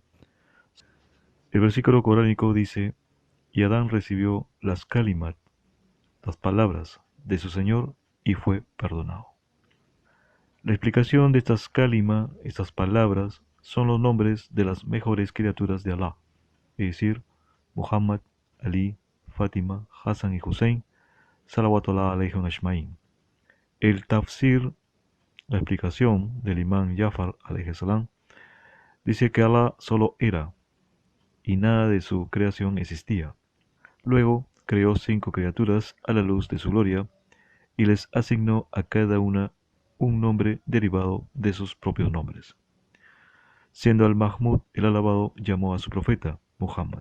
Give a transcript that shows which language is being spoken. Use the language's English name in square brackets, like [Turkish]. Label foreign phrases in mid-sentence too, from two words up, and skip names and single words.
[Spanish] El versículo coránico dice: y Adán recibió las kalimat, las palabras de su Señor, y fue perdonado. La explicación de estas kalima, estas palabras, son los nombres de las mejores criaturas de Allah, es decir, Muhammad, Ali, Fátima, Hassan y Hussein, [Arabic] صلوات الله عليهم أجمعين. [Spanish] El tafsir, la explicación del imán Jafar [Arabic] عليه السلام, [Spanish] dice que Allah solo era y nada de su creación existía. Luego creó 5 criaturas a la luz de su gloria y les asignó a cada una un nombre derivado de sus propios nombres. Siendo Al-Mahmud el alabado, llamó a su profeta Muhammad.